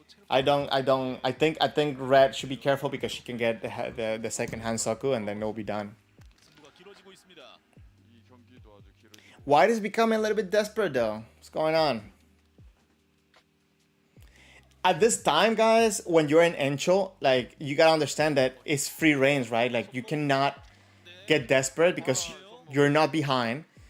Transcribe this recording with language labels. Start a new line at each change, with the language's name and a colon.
English: I think red should be careful because she can get the second hand soku and then it'll be done.
Korean: 승부가 길어지고 있습니다. 이 경기도 아주 길어지고
English: White is becoming a little bit desperate though. What's going on? At this time, guys, when you're in Encho, like you gotta understand that it's free range, right? Like you cannot get desperate because you're not behind.